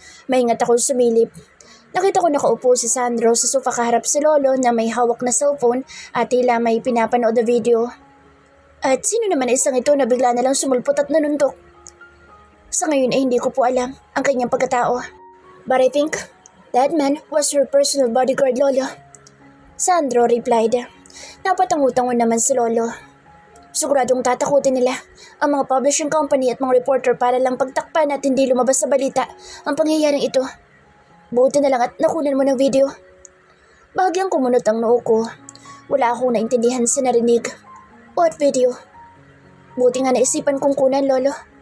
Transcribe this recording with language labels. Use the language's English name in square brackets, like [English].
[Filipino] Maingat ako sumilip. Nakita ko nakaupo si Sandro sa sofa kaharap si Lolo na may hawak na cellphone at tila may pinapanood na video. At sino naman isang ito na bigla na lang sumulpot at nanuntok? Sa ngayon ay hindi ko po alam ang kanyang pagkatao. [English] But I think that man was her personal bodyguard, Lolo. Sandro replied. [Filipino] Napatangutangon naman si Lolo. Siguradong tatakutin nila ang mga publishing company at mga reporter para lang pagtakpan at hindi lumabas sa balita ang pangyayaring ito. Buti na lang at nakunan mo ng video. Bahagyang kumunot ang noo ko. Wala akong naintindihan sa narinig. [English] What video? [Filipino] Buti nga naisipan kong kunan, Lolo.